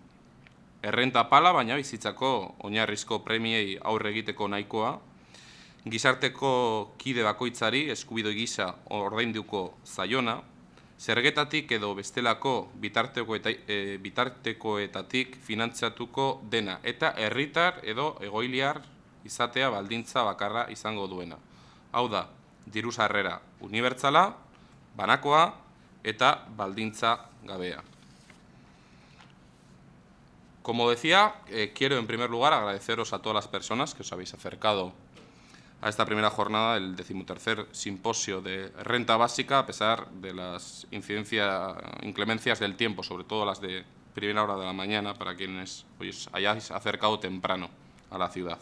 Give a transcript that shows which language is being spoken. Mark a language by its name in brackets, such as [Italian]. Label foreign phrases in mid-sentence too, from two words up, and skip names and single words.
[Basque] Errenta pala, baina bizitzako oinarrizko premiei aurre egiteko nahikoa, gizarteko kide bakoitzari eskubide gisa ordainduko zaiona, zergetatik edo bestelako bitartekoetatik finantzatuko dena, eta herritar edo egoiliar izatea baldintza bakarra izango duena. Hau da, diru sarrera unibertsala, banakoa eta baldintza gabea. [Spanish] Como decía, quiero en primer lugar agradeceros a todas las personas que os habéis acercado a esta primera jornada del 13º simposio de renta básica, a pesar de las inclemencias del tiempo, sobre todo las de primera hora de la mañana, para quienes os hayáis acercado temprano a la ciudad.